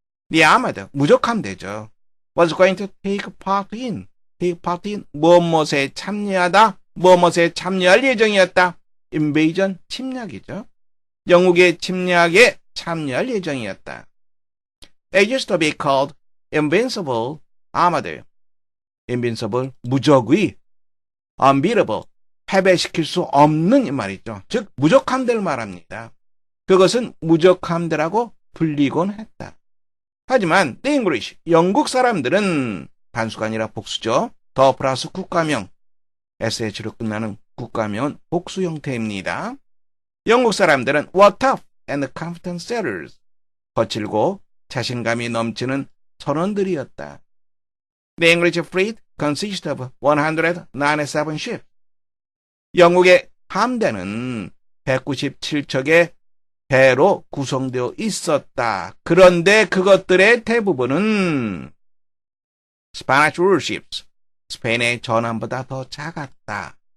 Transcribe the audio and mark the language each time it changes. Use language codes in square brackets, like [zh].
[en] The Armada, [ko] 무적함대죠. [en] was going to take part in [ko] 무엇에 참여하다, 무엇에 참여할 예정이었다. invasion, 침략이죠. 영국의 침략에 참여할 예정이었다. [en] It used to be called invincible armada. [ko] invincible, 무적의, unbeatable, 패배시킬 수 없는 이 말이죠. 즉 무적함대를 말합니다. 그것은 무적함대라고 불리곤 했다. 하지만 the English, 영국 사람들은 단수가 아니라 복수죠. 더 플러스 국가명, sh로 끝나는 국가명은 복수 형태입니다. 영국 사람들은 [en] were tough and confident sailors. [ko] 거칠고 자신감이 넘치는 선원들이었다. [en] The English fleet consisted of 197 ships. [ko] 영국의 함대는 197척의 배로 구성되어 있었다. 그런데 그것들의 대부분은 [en] Spanish warships, [ko] 스페인의 전함보다 더 작았다.